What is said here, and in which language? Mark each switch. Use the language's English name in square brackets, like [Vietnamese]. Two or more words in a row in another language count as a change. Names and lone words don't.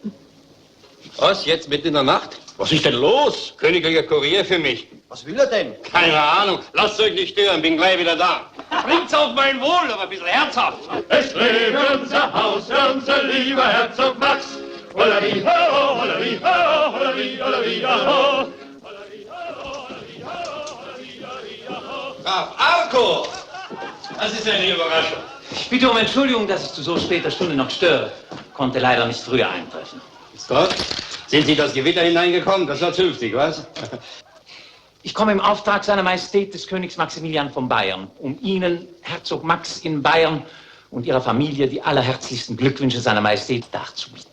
[German] Was, jetzt mitten in der Nacht? Was ist denn los? Königlicher Kurier für mich. Was will er denn? Keine Ahnung. Lasst euch nicht stören, bin gleich wieder da. Bringt's auf mein Wohl, aber ein bisschen herzhaft. Es lebe unser Haus, unser lieber Herzog Max. Holleri, ho, holleri, ho, holleri, holleri, ho. Graf Arco! Das ist eine Überraschung. Ich bitte um Entschuldigung, dass ich zu so später Stunde noch störe. Konnte leider nicht früher eintreffen. Ist Gott? Sind Sie das Gewitter hineingekommen? Das war zünftig, was? Ich komme im Auftrag seiner Majestät des Königs Maximilian von Bayern, um Ihnen, Herzog Max in Bayern und Ihrer Familie die allerherzlichsten Glückwünsche seiner Majestät darzubieten.